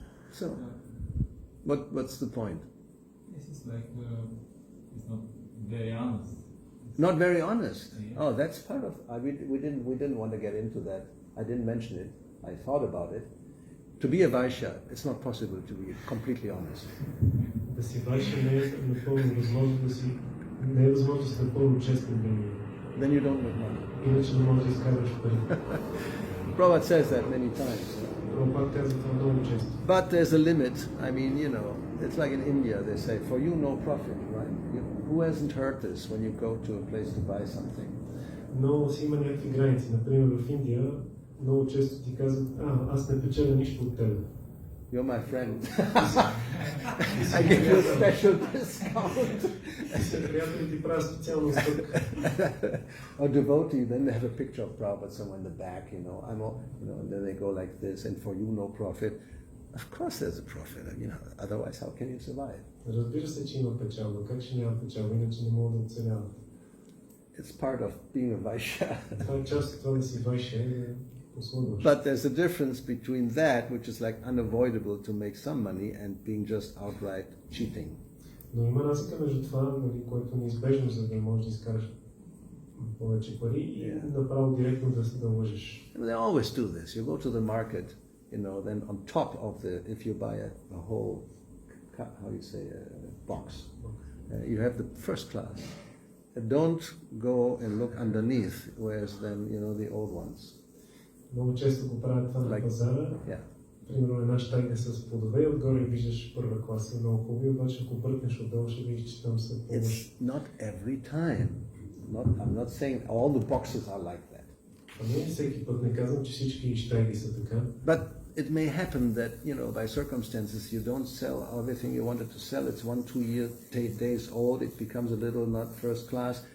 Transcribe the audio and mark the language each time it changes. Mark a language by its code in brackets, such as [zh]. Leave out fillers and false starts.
[en] So, what's the point? This is like, it's not very honest. Not very honest. Yeah. Oh, that's part of. We didn't want to get into that. I didn't mention it. I thought about it. To be a Vaishya, it's not possible to be completely honest. [bg] Да си Вайшя не е напълно възможно не е възможно да си напълно честен да ми. [en] Then you don't make money. [bg] Иначе не можеш да изкарваш пари. [en] Prabhupada says that many times. [bg] Прабхупад казва това много често. [en] But there's a limit. I mean, it's like in India. They say, "For you, no profit." Right? Who hasn't heard this when you go to a place to buy something? [bg] Но си има някакви граници. Например, в Индия много често ти казват, аз не печеля нищо от тебе. [en] You're my friend. I give you a special discount. [bg] Приятели ти правя специална стъпка. [en] Or devotee, then they have a picture of Prabhupada somewhere in the back, and then they go like this, and for you no profit. Of course there's a profit, otherwise how can you survive? [bg] Разбира се, че има печалба. Как ще няма печалба, иначе не мога да оцеляват. [en] It's part of being a Vaishya. [bg] Това е част от това да си Вайшя и послужваш. [en] But there's a difference between that, which is like unavoidable to make some money, and being just outright cheating. [bg] Но има разлика между това, което е неизбежно, за да можеш да изкараш повече пари и направо директно да лъжеш. [en] They always do this. You go to the market, then on top of if you buy a whole, how you say, box, you have the first class. Don't go and look underneath, whereas then, the old ones. [bg] Много често го правят това на пазара. Примерно една щайка с плодове и отгоре виждаш първа класа, много хубави, обаче ако бръкнеш отдолу ще видиш, че там са по-лоши. [en] It's not every time. I'm not saying all the boxes are like that. [bg] Не всеки път, не казвам, че всички щайки са така. [en] But it may happen that, by circumstances you don't sell everything you wanted to sell. It's 1-2 days old. It becomes a little not first class.